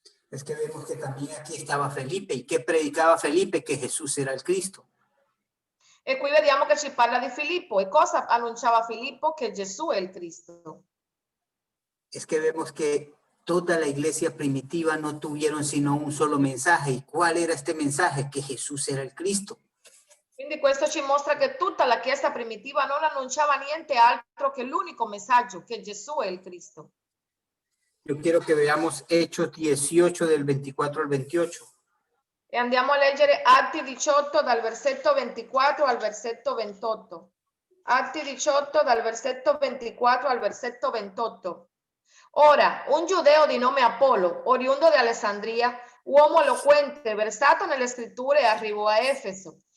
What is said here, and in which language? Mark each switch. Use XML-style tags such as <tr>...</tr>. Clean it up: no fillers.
<es>Es que vemos que también aquí estaba Felipe. ¿Y qué predicaba Felipe? Que Jesús era el Cristo.</es> <it>E qui vediamo che ci parla di Filippo. E cosa annunciava Filippo? Che Gesù è il Cristo.</it> <es>Es que vemos que toda la iglesia primitiva no tuvieron sino un solo mensaje. ¿Y cuál era este mensaje? Que Jesús era el Cristo.</es> <it>Quindi questo ci mostra che tutta la Chiesa primitiva non annunciava niente altro che l'unico messaggio, che Gesù è il Cristo.</it> <es>Yo quiero que veamos Hechos 18 del 24 al 28.</es> <it>E andiamo a leggere Atti 18 dal versetto 24 al versetto 28. Atti 18 dal versetto 24 al versetto 28. Ora, un giudeo di nome Apollo, oriundo di Alessandria, uomo eloquente, versato nelle scritture, arrivò a Efeso.</it>